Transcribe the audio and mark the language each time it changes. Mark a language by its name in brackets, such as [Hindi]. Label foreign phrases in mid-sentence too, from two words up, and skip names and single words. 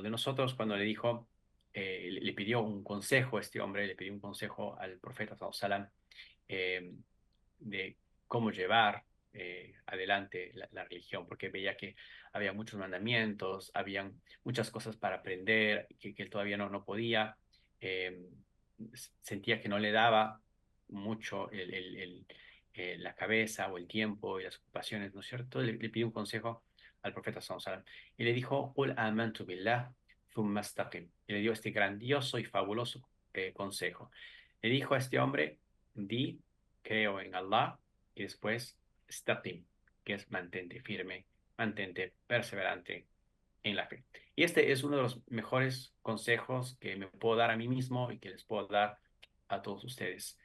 [Spanish] de nosotros, cuando le dijo, le pidió un consejo a este hombre, le pidió un consejo al profeta sallallahu eh, de cómo llevar adelante la religión, porque veía que había muchos mandamientos, habían muchas cosas para aprender, que él todavía no podía, eh, sentía que no le daba mucho la cabeza o el tiempo y las ocupaciones, ¿no es cierto? Le pidió un consejo al profeta [Arabic] صلى الله عليه وسلم [Spanish] y le dijo, [Arabic] قل آمنت بالله ثم استقم. [Spanish] Y le dio este grandioso y fabuloso consejo. Le dijo a este hombre, di creo en Allah y después istaqim, que es mantente firme, mantente perseverante en la fe. Y este es uno de los mejores consejos que me puedo dar a mí mismo y que les puedo dar a todos ustedes.